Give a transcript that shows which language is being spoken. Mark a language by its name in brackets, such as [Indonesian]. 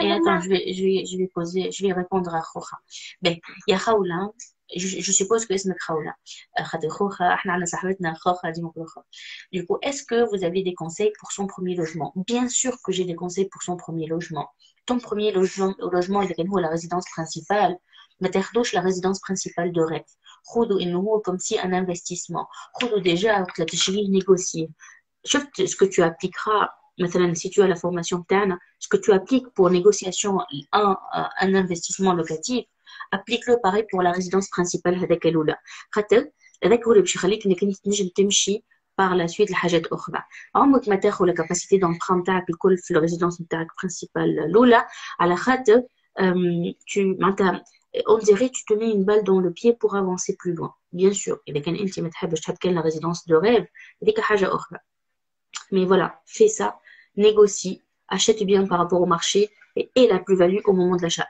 [French] et attends je vais répondre à Khocha. [Arabic] Ben يا خولة je suppose que اسمك خولة خاطر خوخة احنا عندنا صاحبتنا خوخة ديما خوخة. [French] Du coup, est-ce que vous avez des conseils pour son premier logement? Bien sûr que j'ai des conseils pour son premier logement. Ton premier logement il est la résidence principale. [Arabic] ما تاخدوش [French] la résidence principale de rêve. [Arabic] خدوا انه هو [French] comme si un investissement. [Arabic] خدوا déjà وقت لا تشريه négocier. شفت [French] ce que tu appliqueras [Arabic] مثلا [French] si tu as la formation [Arabic] بتاعنا [French] ce que tu appliques pour négociation un investissement locatif applique-le pareil pour la résidence principale [Arabic] هذاك الأولى خاطر هذاك هو اللي باش يخليك انك انت تنجم تمشي par la suite لحاجات أخرى. عمرك ما تاخذ [French] la capacité d'emprunt [Arabic] نتاعك الكل في الريزيدنس نتاعك [French] principale [Arabic] الأولى على خاطر [French] tu [Arabic] معناتها [French] on dirait tu te mets une balle dans le pied pour avancer plus loin. Bien sûr [Arabic] إذا كان أنت ما تحبش تحب كان [French] la résidence de rêve [Arabic] هذيك حاجة أخرى. [French] Mais voilà, fais ça, négocie, achète bien par rapport au marché et la plus-value au moment de l'achat.